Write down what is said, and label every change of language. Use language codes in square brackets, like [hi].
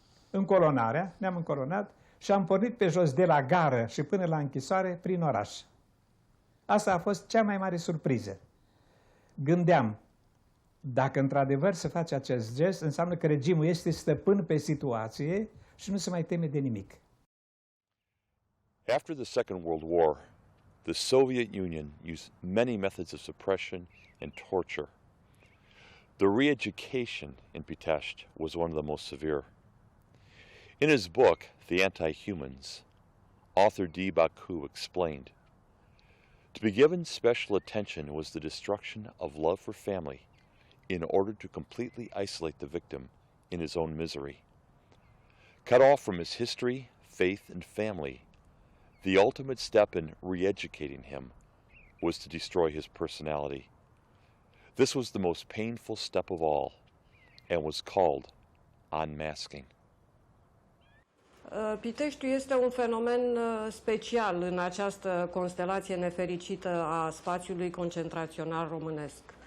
[ro] Încolonarea, ne-am încolonat și am pornit pe jos de la gară și până la închisoare prin oraș. Asta a fost cea mai mare surpriză. Gândeam, dacă într-adevăr se face acest gest, înseamnă că regimul este stăpân pe situație și nu se mai teme de nimic. [en] After the Second World War, the Soviet Union used many methods of suppression and torture. The re-education in Pitești was one of the most severe. In his book, The Anti-Humans, author D. Baku explained, to be given special attention was the destruction of love for family in order to completely isolate the victim in his own misery. Cut off from his history, faith, and family, the ultimate step in re-educating him was to destroy his personality. This was the most painful step of all and was called unmasking. [ro] Piteștiul este un fenomen special în această constelație nefericită a spațiului concentrațional românesc.